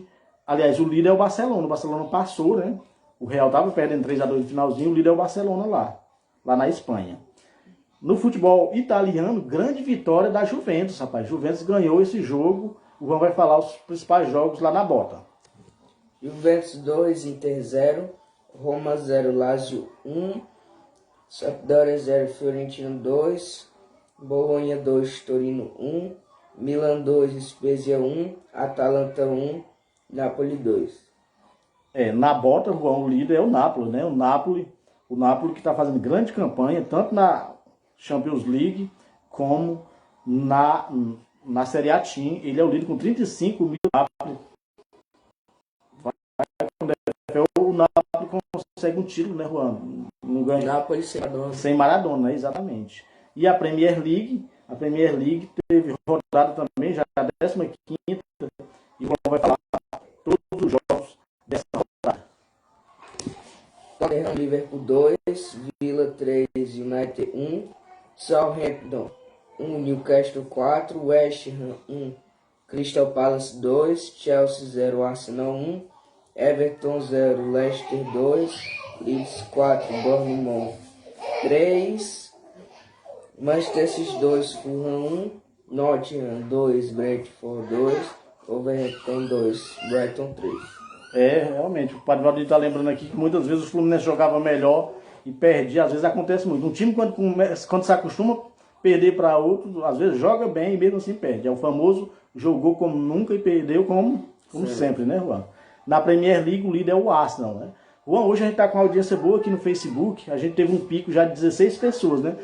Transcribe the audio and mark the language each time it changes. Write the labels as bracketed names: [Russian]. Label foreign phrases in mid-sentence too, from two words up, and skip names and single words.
[Portuguese] Aliás, o líder é o Barcelona. O Barcelona passou, né? O Real estava perdendo 3-2 no finalzinho. O líder é o Barcelona lá na Espanha. No futebol italiano, grande vitória da Juventus, rapaz. Juventus ganhou esse jogo. O Juan vai falar os principais jogos lá na bota. Juventus 2, Inter 0, Roma 0, Lazio 1, Sampdoria 0, Fiorentina 2, Bolonha 2, Torino 1, Milan 2, Spezia 1, Atalanta 1, Napoli 2. Na bota, Juan, o líder é o Napoli, né? O Napoli que está fazendo grande campanha, tanto na Champions League como na Série A Team. Ele é o líder com 35 mil. O Napoli consegue um título, né, Juan? Não ganha. Napoli sem Maradona. Sem Maradona, exatamente. E a Premier League teve rodada também, já a 15ª, e o Juan vai falar todos os jogos dessa rodada. Tottenham, Liverpool 2, Villa 3, United 1, Southampton 1, Newcastle 4, West Ham 1, Crystal Palace 2, Chelsea 0, Arsenal 1, Everton 0, Leicester 2, Leeds 4, Bournemouth 3, Manchester City 2, Fulham 1, Nottingham 2, Brentford 2, Wolverhampton 2, Brighton 3. Realmente, o Padre Valdir está lembrando aqui que muitas vezes o Fluminense jogava melhor e perdia, às vezes acontece muito. Um time quando se acostuma a perder para outro, às vezes joga bem e mesmo assim perde. É o famoso jogou como nunca e perdeu como sempre, né, Juan? Na Premier League o líder é o Arsenal, né? Juan, hoje a gente está com uma audiência boa aqui no Facebook, a gente teve um pico já de 16 pessoas, né?